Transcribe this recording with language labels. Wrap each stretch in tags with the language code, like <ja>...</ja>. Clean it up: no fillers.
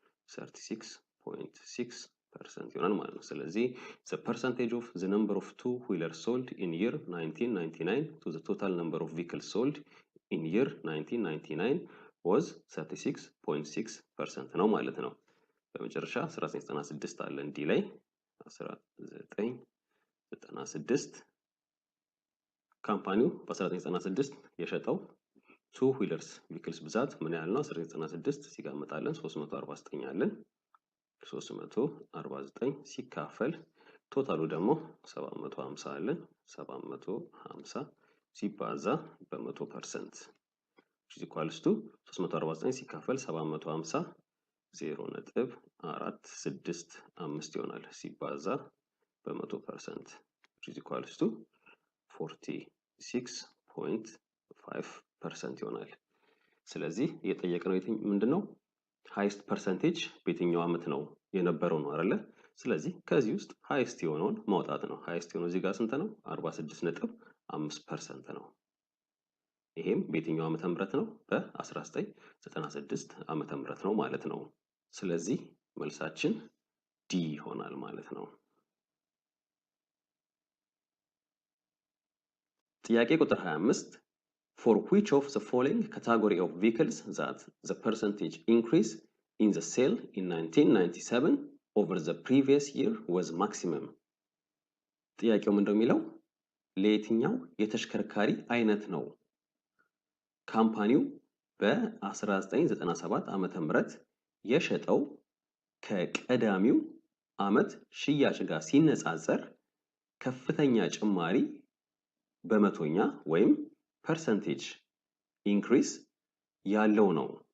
<am>36.6% ይሆናል ማለት ነው። ስለዚህ</am> <en>the percentage of the number of two-wheelers sold in year 1999 to the total number of vehicles sold in year 1999 was 36.6%</en> <am>ነው ማለት ነው። በመጨረሻ 1996 አለን ዲ ላይ 1996 ካምፓኒው በ1996 የሸጠው</am> <en>two wheelers vehicles</en> <am>ብዛት ምን ያህል ነው? 1996 ሲጋመጣለን 349 አለን 349 ሲካፈል ቶታሉ ደግሞ 750 አለን 750 ሲባዛ በ100%</am> <en>which is equals to</en> <am>349 ሲካፈል 750 0.465 ይሆናል ሲባዛ በ100% which is equals to 46.5% ይሆናል። ስለዚህ እየጠየቅነው ምንድነው? ሃይስት ፐርሰንቴጅ በየትኛው አመት ነው የነበረው ነው አይደለ? ስለዚህ ከዚህ ውስጥ ሃይስት የሆነውን ማውጣት ነው። ሃይስት የሆነው እዚህ ጋር ስንት ነው? 46.5% ነው። ይሄም በየትኛው ዓመተ ምህረት ነው? በ1996 ዓመተ ምህረት ነው ማለት ነው። ስለዚህ መልሳችን ዲ ይሆናል ማለት ነው። ጥያቄ ቁጥር 25</am> <en>For which of the following category of vehicles that the percentage increase in the sale in 1997 over the previous year was maximum?</en> <am>ጥያቄው ምንድነው የሚለው? ለየትኛው የተሽከርካሪ አይነት ነው ካምፓኒው በ1997 ዓመተ ምህረት የሸጠው ከቀዳሚው ዓመት ሽያጭ ጋር ሲነጻጸር ከፍተኛ ጭማሪ በመቶኛ ወይም</am> <en>percentage increase</en> <am>ያለው ነው።</am>